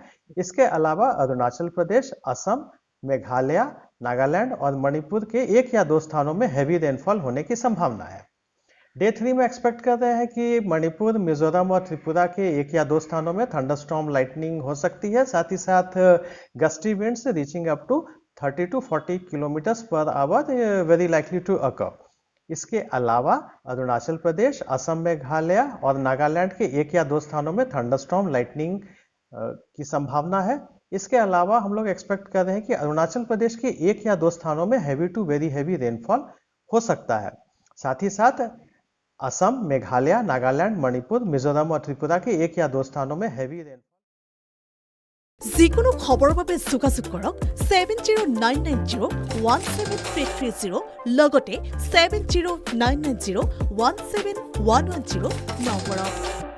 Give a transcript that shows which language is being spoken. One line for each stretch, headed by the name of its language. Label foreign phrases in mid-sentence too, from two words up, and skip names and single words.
Hindi: इसके अलावा अरुणाचल प्रदेश, असम, मेघालय, नागालैंड और मणिपुर के 1 या 2 स्थानों में
English: heavy rainfall
Hindi: होने की संभावना है। डे 3 में एक्सपेक्ट कर रहे हैं कि मणिपुर, मिजोरम और त्रिपुरा के 1 या 2 स्थानों में
English: thunderstorm, lightning
Hindi: हो सकती है। साथ ही साथ
English: gusty winds reaching up to 30 to 40 kilometers per hour very likely to occur.
Hindi: इसके अलावा अरुणाचल प्रदेश, असम, मेघालय और नागालैंड के 1 या 2 स्थानों में
English: thunderstorm, lightning
Hindi: की संभावना है। इसके अलावा हम लोग एक्सपेक्ट कर रहे हैं कि अरुणाचल प्रदेश के 1 या 2 स्थानों में
English: heavy to very heavy rainfall
Hindi: हो सकता है। साथ ही साथ असम, मेघालय, नागालैंड, मणिपुर, मिजोरम और त्रिपुरा के 1 या 2 स्थानों में
English: heavy rainfall.
Assamese: যিকোনো খবৰৰ বাবে যোগাযোগ কৰক 7099017330 লগতে 7099017110 নম্বৰত।